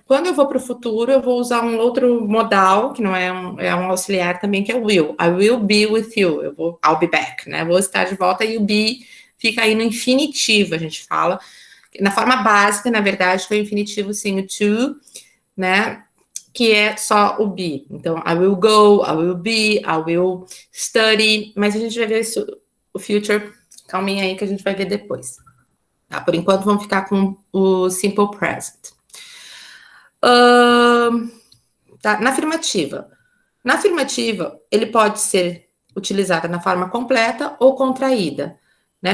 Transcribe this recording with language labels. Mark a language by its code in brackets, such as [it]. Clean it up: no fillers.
[pt] Quando eu vou para o futuro, eu vou usar um outro modal, que não é um auxiliar também, que é o will. [en] I will be with you. I'll be back, [pt] né? Vou estar de volta e o be fica aí no infinitivo, a gente fala. Na forma básica, na verdade, foi o infinitivo sem o to, né? Que é só o be. [en] Então, I will go, I will be, I will study. [pt] Mas a gente vai ver isso, o future... Calminha aí que a gente vai ver depois. Tá? Por enquanto, vamos ficar com o simple present. Tá? Na afirmativa. Na afirmativa, ele pode ser utilizado na forma completa ou contraída. Né?